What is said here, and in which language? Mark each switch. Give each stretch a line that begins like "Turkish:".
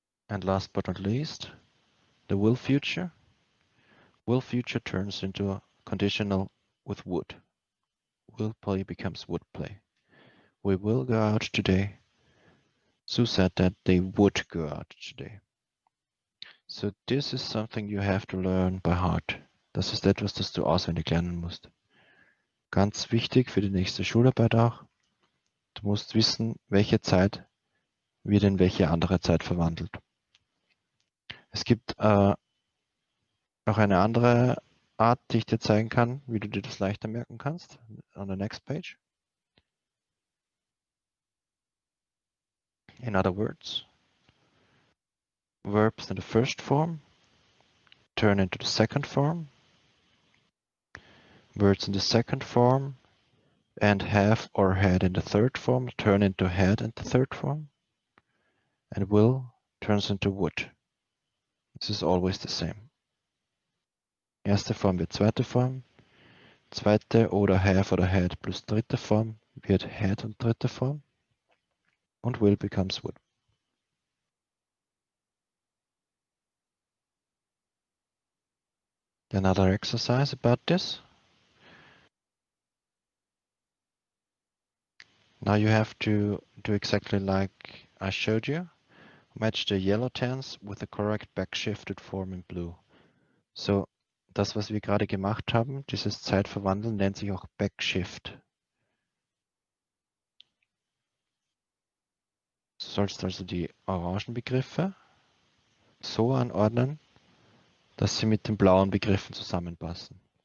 English: And last but not least, the will future. Will future turns into a conditional with would. Will play becomes would play. We will go out today. Sue said that they would go out today. So this is something you have to learn by heart.
German: Das ist etwas, das du auswendig lernen musst. Ganz wichtig für die nächste Schularbeit auch. Du musst wissen, welche Zeit wird in welche andere Zeit verwandelt. Es gibt noch eine andere Art, die ich dir zeigen kann, wie du dir das leichter merken kannst.
English: On the next page. In other words, verbs in the first form turn into the second form. Words in the second form and have or had in the third form turn into had in the third form. And will turns into would. This is always the same.
German: Erste Form wird zweite Form. Zweite oder have oder had plus dritte Form wird had und dritte Form.
English: Und will becomes would. Another exercise about this. Now you have to do exactly like I showed you. Match the yellow tense with the correct backshifted form in blue.
German: So, das, was wir gerade gemacht haben, dieses Zeitverwandeln, nennt sich auch Backshift. Du sollst also die orangen Begriffe so anordnen, dass sie mit den blauen Begriffen zusammenpassen.